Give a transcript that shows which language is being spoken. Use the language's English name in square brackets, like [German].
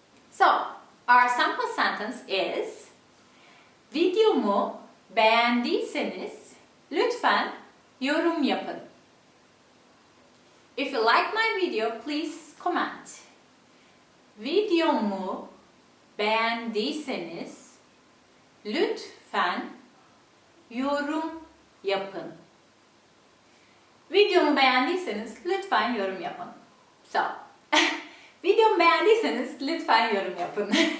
[English] So, our sample sentence is: [Turkish] Videomu beğendiyseniz lütfen yorum yapın. [English] If you like my video, please comment. [Turkish] Videomu beğendiyseniz lütfen yorum yapın. Videomu beğendiyseniz lütfen yorum yapın. So, videomu beğendiyseniz lütfen yorum yapın.